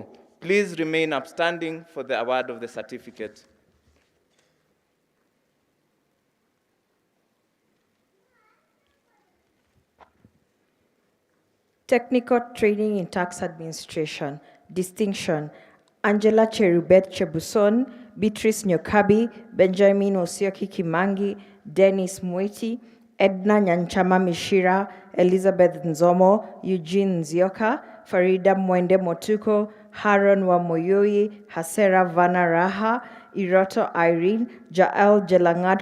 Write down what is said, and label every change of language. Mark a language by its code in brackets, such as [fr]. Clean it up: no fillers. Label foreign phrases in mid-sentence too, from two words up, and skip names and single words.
[en] Please remain upstanding for the award of the certificate. Technical Training in Tax Administration, Distinction, Angela Cherubet Chebuson, Beatrice Nyokabi, Benjamin Osioki Kimangi, Dennis Mwiti, Edna Nyanchama Mishira, Elizabeth Nzomo, Eugene Nzioka, Farida Mwende Motuko, Haron Wamoyoi, Hasera Vana Raha, Iroto Irene, Jael Jelangad